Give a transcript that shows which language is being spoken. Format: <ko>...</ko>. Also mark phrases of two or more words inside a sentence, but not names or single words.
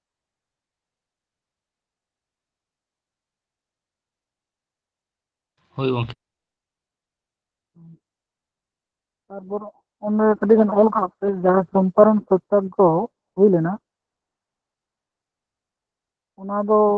<sat>ᱦᱳᱭ ᱜᱚᱝᱠᱮ।</sat> <bn>তারপর অন্য</bn> <sat>ᱠᱟᱹᱴᱤᱡ ᱜᱟᱱ ᱚᱞ ᱠᱟᱜ ᱯᱮ ᱡᱟᱦᱟᱸ চম্পারণ সত্যাগ্রহ ᱦᱩᱭ ᱞᱮᱱᱟ ᱚᱱᱟ ᱫᱚ</sat>